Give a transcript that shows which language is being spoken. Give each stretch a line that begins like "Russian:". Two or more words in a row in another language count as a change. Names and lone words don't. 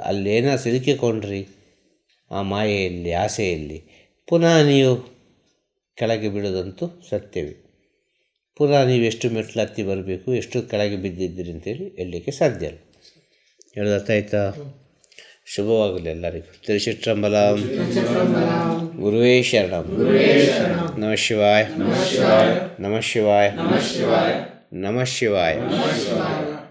Kannada: ಅಲ್ಲೇನೋ ಸಿಲುಕಿಕೊಂಡ್ರಿ ಆ ಮಾಯೆಯಲ್ಲಿ, ಆಸೆಯಲ್ಲಿ, ಪುನಃ ನೀವು ಕೆಳಗೆ ಬೀಳೋದಂತೂ ಸತ್ಯವೇ. ಪುನಃ ನೀವು ಎಷ್ಟು ಮೆಟ್ಲು ಹತ್ತಿ ಬರಬೇಕು, ಎಷ್ಟು ಕೆಳಗೆ ಬಿದ್ದಿದ್ದೀರಿ ಅಂತೇಳಿ ಹೇಳಲಿಕ್ಕೆ ಸಾಧ್ಯ ಇಲ್ಲ. ಹೇಳೋದಾಯ್ತಾ? ಶುಭವಾಗಲಿ ಎಲ್ಲರಿಗೂ. ತಿರುಚಿಟ್ರಂಬಲಂ.
Sanskrit: ಗುರುವೇ ಶರಣಂ. ನಮಃ ಶಿವಾಯ. ನಮಃ ಶಿವಾಯ. ನಮಃ ಶಿವಾಯ.